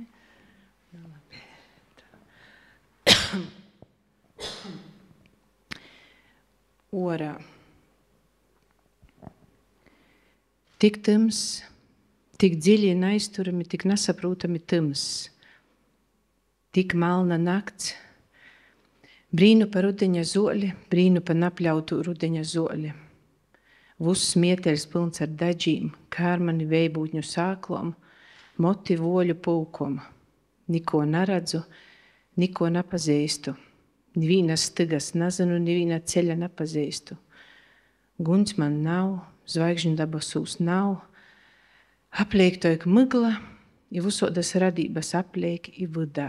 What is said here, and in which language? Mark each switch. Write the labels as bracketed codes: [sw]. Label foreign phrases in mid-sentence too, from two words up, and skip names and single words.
[ltg] Nu, labi. Orā. Tik tums, tik dziļi un aizturami, tik nesaprūtami tums. Tik malna nakts, brīnu pa rudeņa zoli, brīnu pa napļautu rudeņa zoli. Vuss mieteļs pilns ar daģīm, kārmani vejbūtņu sāklom, moti voļu pulkom. Niko neredzu, niko nepazīstu. Nivīnas stygas nezinu, nivīna ceļa nepazīstu. Guņs man nav, zvaigžņu dabasūs nav, apliek toik mygla, i visodas radības apliek i vidā.